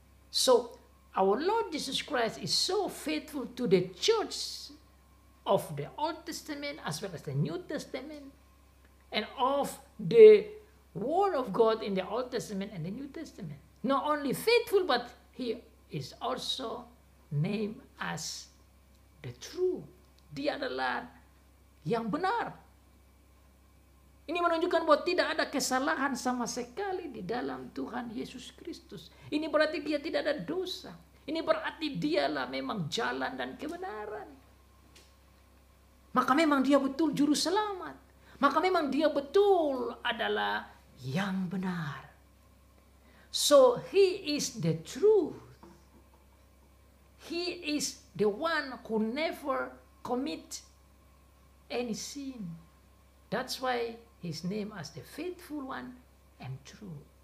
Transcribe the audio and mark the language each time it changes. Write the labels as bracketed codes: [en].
[en] So, our Lord Jesus Christ is so faithful to the church of the Old Testament as well as the New Testament, and of the Word of God in the Old Testament and the New Testament. Not only faithful, but He is also named as the true. [id] Dia adalah yang benar. Ini menunjukkan bahwa tidak ada kesalahan sama sekali di dalam Tuhan Yesus Kristus. Ini berarti dia tidak ada dosa. Ini berarti dialah memang jalan dan kebenaran. Maka memang dia betul juru selamat. Maka memang dia betul adalah yang benar. [en] So he is the truth. He is the one who never commit any sin. That's why his name as the faithful one and true.